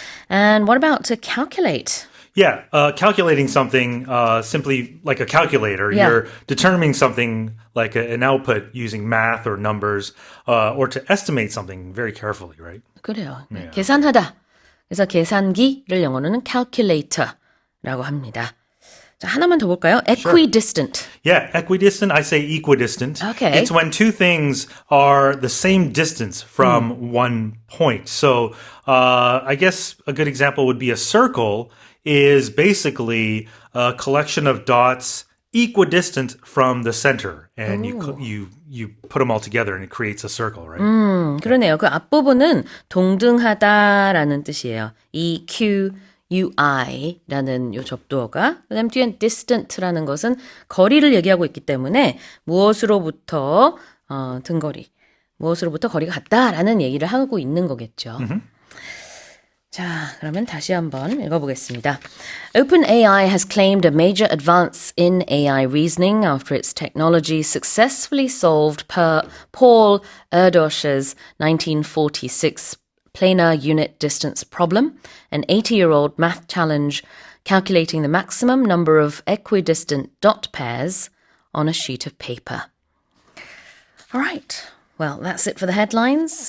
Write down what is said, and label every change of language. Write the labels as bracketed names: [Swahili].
[English] And what about to calculate? Yeah, calculating something simply like a calculator. Yeah. You're determining something like an output using math or numbers, or to estimate something very carefully, right? [Korean] 그래요. 네, 계산하다. 그래서 계산기를 영어로는 calculator라고 합니다. 자, 하나만 더 볼까요? Equidistant. [English] Yeah, equidistant, I say equidistant. Okay. It's when two things are the same distance from one point. So I guess a good example would be a circle is basically a collection of dots equidistant from the center. And you put them all together and it creates a circle, right? [Korean] 그러네요. 그 앞부분은 동등하다라는 뜻이에요. EQUI라는 요 접두어가 그다음 뒤엔 distant라는 것은 거리를 얘기하고 있기 때문에 무엇으로부터 등거리, 무엇으로부터 거리가 같다라는 얘기를 하고 있는 거겠죠. 자, 그러면 다시 한번 읽어보겠습니다. [English] OpenAI has claimed a major advance in AI reasoning after its technology successfully solved Paul Erdosh's 1946 planar unit distance problem, an 80-year-old math challenge calculating the maximum number of equidistant dot pairs on a sheet of paper. All right. Well, that's it for the headlines.